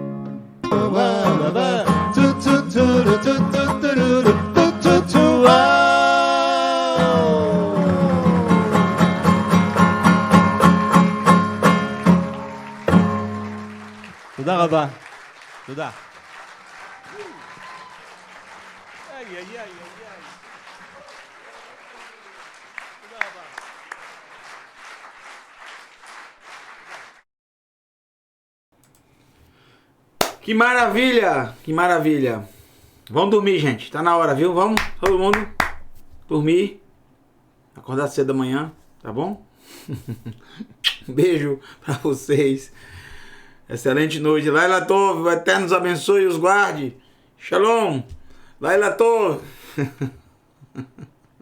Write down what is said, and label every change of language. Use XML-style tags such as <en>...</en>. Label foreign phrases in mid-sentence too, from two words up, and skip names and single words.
<he>תודה רבה. תודה.</he> <pt>Que maravilha, que maravilha. Vamos dormir, gente. Tá na hora, viu? Vamos, todo mundo dormir. Acordar cedo amanhã, tá bom? Beijo pra vocês. Excelente noite.</pt> <he>לילה טוב,</he> <pt>o Eterno os abençoe e os guarde.</pt> <he>שלום. לילה טוב.</he>